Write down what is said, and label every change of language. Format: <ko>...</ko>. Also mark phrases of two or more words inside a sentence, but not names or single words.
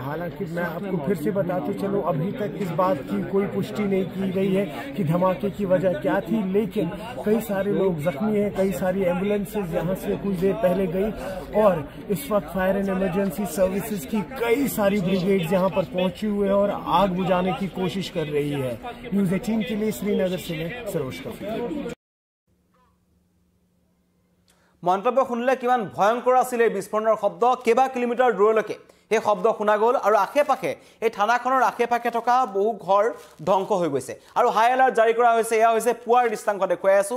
<hi>हालांकि मैं आपको फिर से बताते चलूँ, अभी तक इस बात की कोई पुष्टि नहीं की गई है कि धमाके की वजह क्या थी, लेकिन कई सारे लोग जख्मी हैं। कई सारी एम्बुलेंसेज यहाँ से कुछ देर पहले गई और इस वक्त</hi> <en>fire and emergency services</en> <hi>की कई सारी ब्रिगेड्स यहाँ पर पहुंची हुए हैं और आग बुझाने की कोशिश कर रही है। न्यूज़ 18 के लिए श्रीनगर से मैं सरोज कफी।</hi> <as>মন্তব্য শুনিলে কিমান ভয়ংকৰ আছিল এই বিস্ফোৰণৰ শব্দ। কেইবা কিলোমিটাৰ দূৰলৈকে এই শব্দ শুনা গ'ল আৰু আশে-পাশে এই থানাখনৰ আশে-পাশে থকা বহু ঘৰ ধ্বংস হৈ গৈছে আৰু</as> <en>high alert</en> <as>জাৰি কৰা হৈছে। এয়া হৈছে পুৱাৰ দৃষ্টান্ত দেখুৱাই আছোঁ।</as>